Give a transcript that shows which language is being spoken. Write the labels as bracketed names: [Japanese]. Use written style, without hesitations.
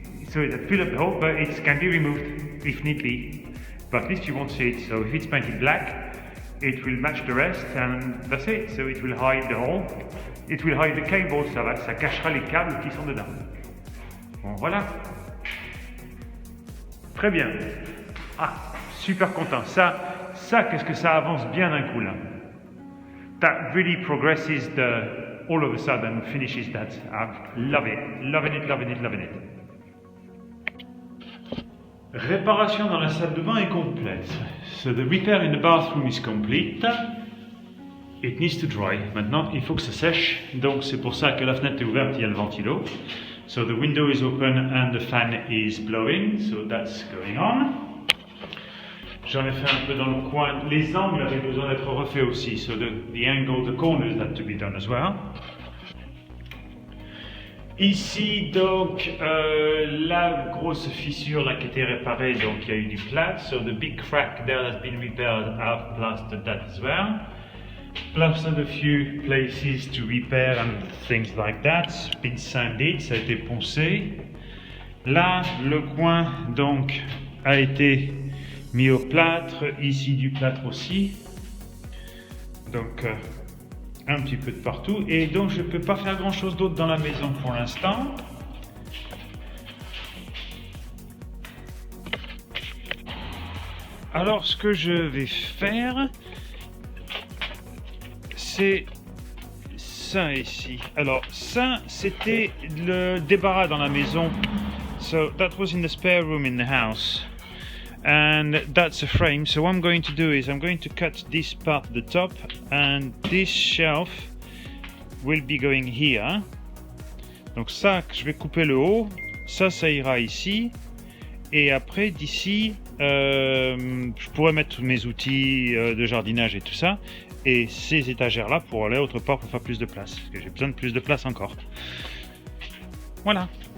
[English] So it fill up the hole, but it can be removed if need be. But at least you won't see it. So if it's painted black, it will match the rest, and that's it. So it will hide the hole. It will hide the cable, [French] ça cachera les câbles qui sont dedans. Bon, voilà. Très bien. Ah, super content. Ça, qu'est-ce que ça avance bien d'un coup là. [English] That really progresses all of a sudden finishes that. I love it. Loving it, loving it, loving it. [French] Réparation dans la salle de bain est complète. [English] So the repair in the bathroom is complete. It needs to dry. [French] Maintenant, il faut que ça sèche. Donc, c'est pour ça que la fenêtre est ouverte, il y a le ventilo. [English] So the window is open and the fan is blowing. So that's going on. [French] J'en ai fait un peu dans le coin. Les angles avaient besoin d'être refaits aussi. [English] So the angle, the corners had to be done as well. [French] Ici, donc, la grosse fissure là qui était réparée, donc il y a eu du plâtre. [English] So the big crack there has been repaired. I've plastered that as well. Plastered a few places to repair and things like that. Been sanded, [French] ça a été poncé. Là, le coin donc a été mis au plâtre. Ici, du plâtre aussi. Donc, un petit peu de partout. Et donc, je ne peux pas faire grand chose d'autre dans la maison pour l'instant. Alors, ce que je vais faire, c'est ça ici. Alors ça, c'était le débarras dans la maison. [English] So that was in the spare room in the house. And that's a frame. So what I'm going to do is I'm going to cut this part at the top, and this shelf will be going here. [French] Donc ça, je vais couper le haut. Ça ira ici. Et après, d'ici, je pourrais mettre mes outils de jardinage et tout ça. Et ces étagères-là pour aller autre part pour faire plus de place. Parce que j'ai besoin de plus de place encore. Voilà.